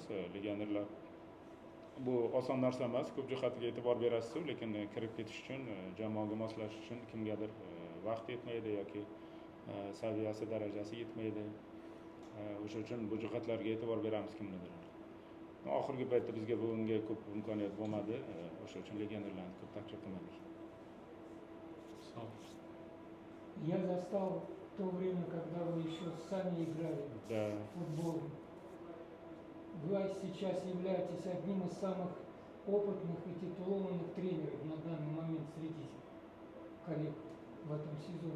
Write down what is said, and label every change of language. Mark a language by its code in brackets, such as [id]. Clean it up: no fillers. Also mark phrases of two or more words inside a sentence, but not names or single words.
[uz] Legionerlar bu oson narsa emas, ko'p jihatiga e'tibor berasiz, lekin kirib ketish uchun, jamoaga moslashish uchun kimgadir vaqt yetmaydi yoki saviyasi, darajasi yetmaydi. O'sha uchun bu jihatlarga e'tibor beramiz kimnidir. Oxirgi paytda bizga bunga ko'p imkoniyat bo'lmadi. O'sha uchun legionerlarni ko'p taklif qilmadik. [ru] Я застал то время, когда вы еще сами играли в футбол. Вы сейчас являетесь одним из самых опытных и титулованных тренеров на данный момент среди коллег в этом сезоне.